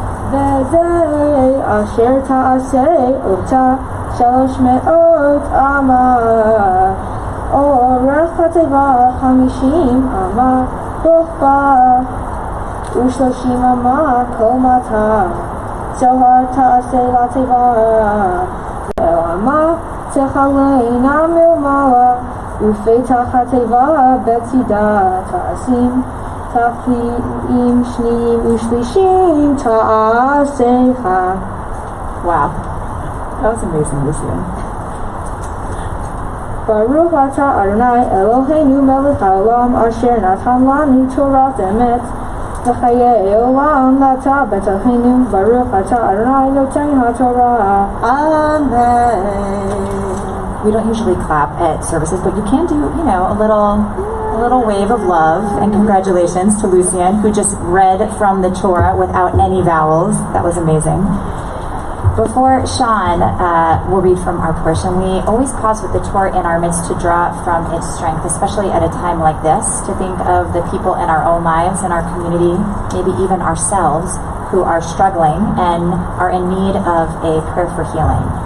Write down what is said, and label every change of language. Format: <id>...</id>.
<he>V'zeh asher ta'aseh ota shalosh me'ot amah. Orech hateva 50 amah rochba ושלושים אמה כל מטה. זוהר תעשה לתיבה, ואמה תחלנה מלמעלה, ופתח התיבה בצידה תעשים, תפקיעים שניים ושלישים תעשיך.</he> <en>Wow. That was amazing, Lucien.</en> <he>Baruch atah Adonai Eloheinu melech haolam asher natan lanu Torah emet וחיי עולם אתה בתוכנו, ברוך אתה אדוני נותן התורה. Amen.</he> <en>We don't usually clap at services, but you can do, a little wave of love and congratulations to Lucien, who just read from the Torah without any vowels. That was amazing. Before Sean will read from our portion, we always pause with the Torah in our midst to draw from its strength, especially at a time like this, to think of the people in our own lives, in our community, maybe even ourselves, who are struggling and are in need of a prayer for healing.</en>